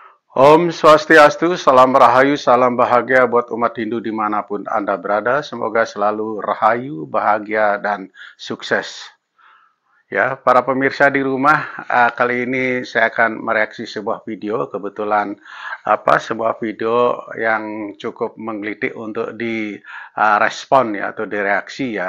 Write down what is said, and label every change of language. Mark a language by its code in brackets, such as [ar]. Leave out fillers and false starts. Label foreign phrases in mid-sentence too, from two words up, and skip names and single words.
[id] Om Swastiastu, salam rahayu, salam bahagia buat umat Hindu dimanapun Anda berada. Semoga selalu rahayu, bahagia, dan sukses. Ya, para pemirsa di rumah, kali ini saya akan mereaksi sebuah video. Kebetulan sebuah video yang cukup menggelitik untuk direspon ya atau direaksi ya.